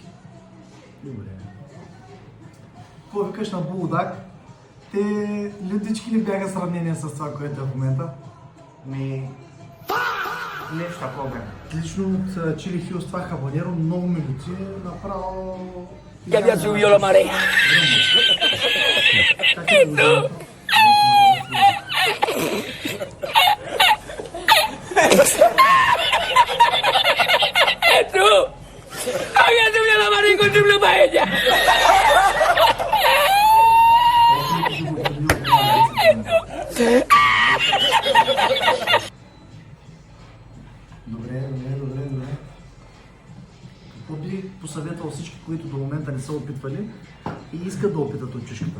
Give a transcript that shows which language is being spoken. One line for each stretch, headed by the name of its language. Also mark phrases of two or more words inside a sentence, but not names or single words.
Bulgarian: Добре. Какво викаш на Булдак? Те людички ли бяха сравнение с това, което е в момента? Нещо такова бе. Лично от Chili Hills това хабанеро много ми лети, направо...
Spanish: Ya había subido la marea. ¡Tú! ¡Había subido la marea con triple paella!
Bulgarian: Добре. Какво би посъветвал всички, които до момента не са опитвали и искат да опитат от чушката?